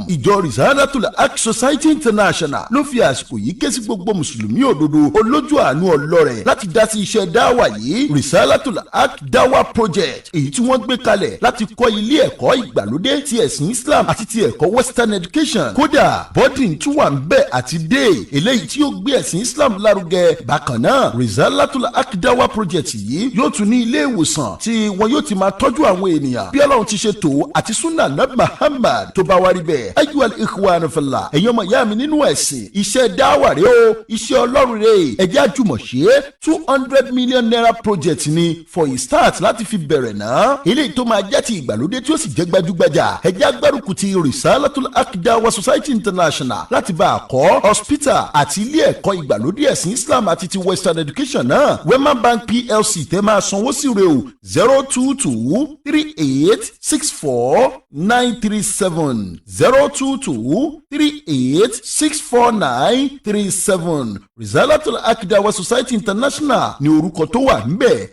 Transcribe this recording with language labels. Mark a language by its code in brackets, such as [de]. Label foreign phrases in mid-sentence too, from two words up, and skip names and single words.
[yo] Ìjọ Risalatul Haq Society International ló fi àsìkò yìí ké sí gbogbo mùsùlùmí òdodo olójú àánú ọlọ́rẹ̀ láti dá sí iṣẹ́ dáwà yìí Risalatul Haq Dawah project èyí tí wọ́n gbé kalẹ̀ láti kọ́ ilé ẹ̀kọ́ ìgbàlódé ti ẹ̀sìn Islam àti ti ẹ̀kọ́ [en] Western education. [yo] Kódà boarding tún wà ń bẹ̀ àti day eléyìí tí ó gbé ẹ̀sìn Islam lárugẹ. Bákan náà Risalatul Haq Dawah project yìí yóò tún ní ilé ìwòsàn tí wọn yóò ti máa tọ́jú àwọn ènìyàn bí Ọlọ́run ti ṣe tó àti [ar] سنة نبي [yo] Muhammad tó bá wá rí bẹ́ẹ̀. [ar] أيها الإخوان في الله [yo] ẹ̀yin ọmọ ìyá mi nínú ẹ̀sìn iṣẹ́ dáwà rẹ o iṣẹ́ Ọlọ́run rẹ ẹ jẹ́ àjùmọ̀ ṣe 200 [en] million naira project [yo] ni [en] for a start [yo] láti fi bẹ̀rẹ̀ náà eléyìí tó máa jẹ́ ti ìgbàlódé tí ó sì jẹ́ gbajúgbajà. ẹ jẹ́ agbárùkù ti Risalatul Haq Dawah Society International láti bá a kọ́ hospital àti ilé ẹ̀kọ́ ìgbàlódé ẹ̀sìn Islam àti ti [en] Western education [yo] náà. Wema Bank PLC tẹ́ máa sanwó sí rẹ̀ o 02238649937 02238649937 Risalatul Haq Dawah Society International ní orúkọ tó wà ńbẹ̀.